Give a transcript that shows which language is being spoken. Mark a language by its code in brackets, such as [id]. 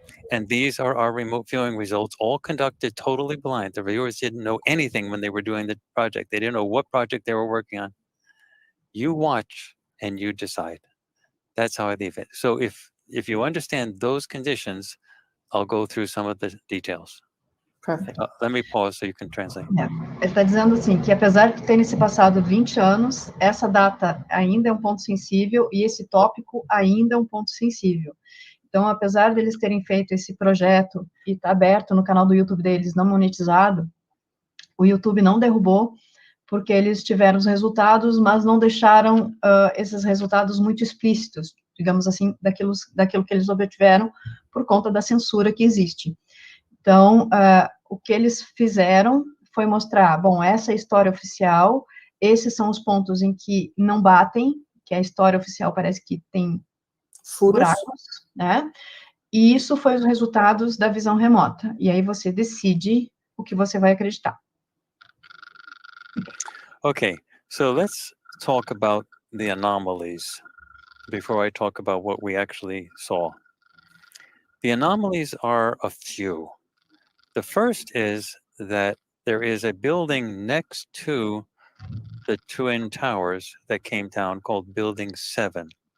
[en] And these are our remote viewing results, all conducted totally blind. The viewers didn't know anything when they were doing the project. They didn't know what project they were working on. You watch and you decide. That's how I leave it. So if you understand those conditions, I'll go through some of the details. Perfect. Let me pause so you can translate. [pt] Ele está dizendo assim, que apesar de terem se passado 20 anos, essa data ainda é um ponto sensível e esse tópico ainda é um ponto sensível. Então, apesar deles terem feito esse projeto e está aberto no canal do YouTube deles, não monetizado, o YouTube não derrubou, porque eles tiveram os resultados, mas não deixaram esses resultados muito explícitos, digamos assim, daquilo que eles obtiveram por conta da censura que existe. Então, o que eles fizeram foi mostrar, bom, essa é a história oficial, esses são os pontos em que não batem, que a história oficial parece que tem buracos, né? E isso foi os resultados da visão remota. E aí você decide o que você vai acreditar. [en] Okay, so let's talk about the anomalies before I talk about what we actually saw. The anomalies are a few. The first is that there is a building next to the Twin Towers that came down called Building 7.